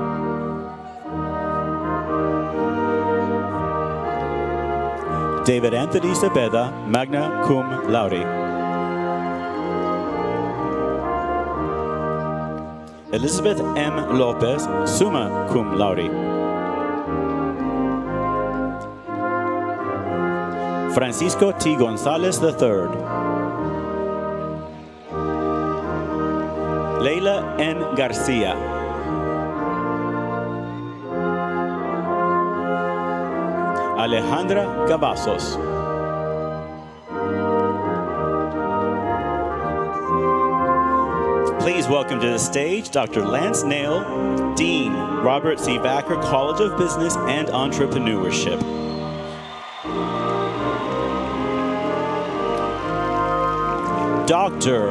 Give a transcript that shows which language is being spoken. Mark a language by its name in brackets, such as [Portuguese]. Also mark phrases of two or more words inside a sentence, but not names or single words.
[English] David Anthony Cepeda, [Latin] magna cum laude. [English] Elizabeth M. Lopez, [Latin] summa cum laude. [English] Francisco T. Gonzalez III. Leila N. Garcia. Alejandra Cavazos. Please welcome to the stage Dr. Lance Nail, Dean, Robert C. Vackar College of Business and Entrepreneurship. Dr.